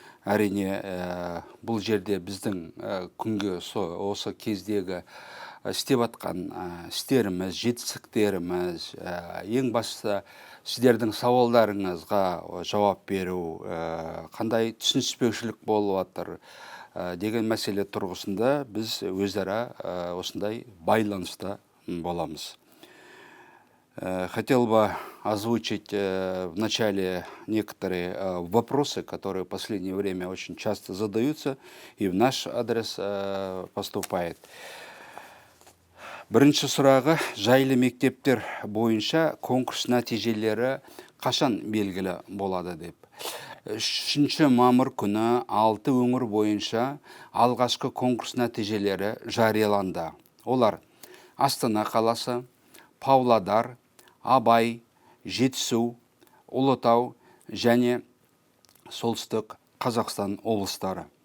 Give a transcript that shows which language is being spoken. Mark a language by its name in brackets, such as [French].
[Kazakh] Әрине бұл жерде біздің күнге осы кездегі істеп атқан істеріміз, жетістіктеріміз, ең басты сіздердің сауалдарыңызға жауап беру, қандай түсініспеушілік болып жатыр деген мәселе тұрғысында біз өзара осындай байланыста боламыз. [Russian] Хотел бы озвучить в начале некоторые вопросы, которые в последнее время очень часто задаются и в наш адрес поступает. [Kazakh] Бірінші сұрағы, жайлы мектептер бойынша конкурс нәтижелері қашан белгілі болады деп. 3 мамыр күні 6 өңір бойынша алғашқы конкурс нәтижелері жарияланды. Олар Астана қаласы, Павлодар, Абай, Жетісу, Ұлытау және Солтүстік Қазақстан облыстары.